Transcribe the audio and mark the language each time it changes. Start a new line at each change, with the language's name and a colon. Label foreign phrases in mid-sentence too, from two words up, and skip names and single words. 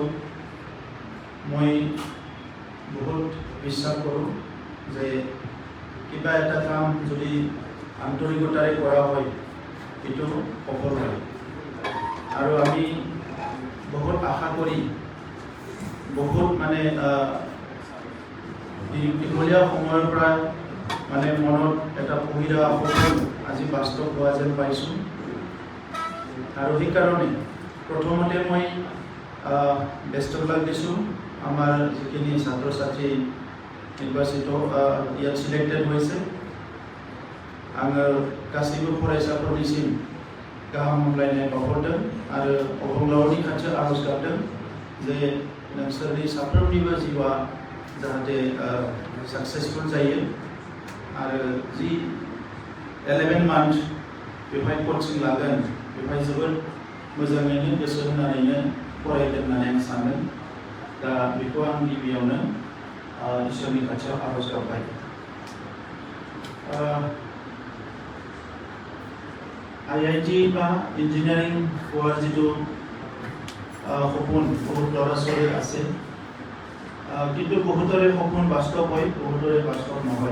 Assamese: মই বহুত বিশ্বাস কৰোঁ যে কিবা এটা কাম যদি আন্তৰিকতাৰে কৰা হয় এইটো সফল হয়, আৰু আমি বহুত আশা কৰি বহুত দীঘলীয়া সময়ৰ পৰা মনত এটা পুহি ৰখা সপোন আজি বাস্তৱ হোৱা যেন পাইছোঁ। আৰু সেইকাৰণে প্ৰথমতে মই বেষ্টবিলাক দিছোঁ আমাৰ যিখিনি ছাত্ৰ ছাত্ৰী নিৰ্বাচিত ইয়াত সিলেক্টেড হৈছে।
Bodo: आङो गासैबो फरायसाफोरनिसिम गाहाम हामलायनाय बावहरदों आरो अबंलावरनि खाथियाव आरज गाबदों जे नोंसोरनि साफ्रोमनिबो जिउआ जाहाथे साक्सेसफुल जायो आरो जि 11 मान्थ बेवहाय कचिं लागोन बेवहाय जोबोद मोजाङैनो गोसो होनानैनो फरायगोन होननानै आं सान्दों। दा बेखौ आं गिबियावनो इसोरनि खाथियाव आरज गाबबाय।
Assamese: IIT বা ইঞ্জিনিয়াৰিং হোৱাৰ যিটো সপোন বহুত ল'ৰা ছোৱালীৰ আছে, কিন্তু বহুতৰে সপোন বাস্তৱ হয়, বহুতৰে বাস্তৱ নহয়।